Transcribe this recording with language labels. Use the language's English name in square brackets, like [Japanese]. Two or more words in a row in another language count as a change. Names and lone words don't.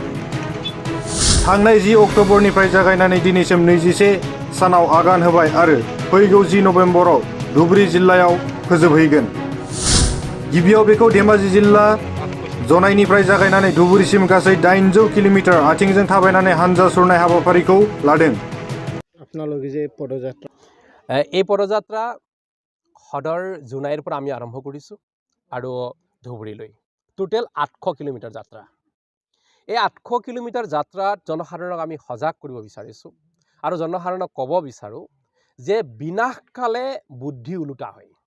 [Bodo] थांनाय 10 अक्ट'बरनिफ्राय जागायनानै दिनैसिम 21 सानाव आगान होबाय आरो फैगौ 10 नभेम्बराव धुबुरी जिल्लायाव फोजोबहैगोन। गिबियाव बेखौ धेमाजि जिल्ला जनाइनिफ्राय जागायनानै धुबुरीसिम गासै 800 किल'मिटार आथिंजों थाबायनानै हानजा सुरनाय हाबाफारिखौ लादों। [Assamese] আপোনালোকে যে পদযাত্ৰা এই পদযাত্ৰা সদৰ জোনাইৰ পৰা আমি আৰম্ভ কৰিছোঁ আৰু ধুবুৰীলৈ টোটেল 800 কিলোমিটাৰ যাত্ৰা। এই 800 কিলোমিটাৰ যাত্ৰাত জনসাধাৰণক আমি সজাগ কৰিব বিচাৰিছোঁ আৰু জনসাধাৰণক ক'ব বিচাৰোঁ যে বিনাশকালে বুদ্ধি ওলোটা হয়।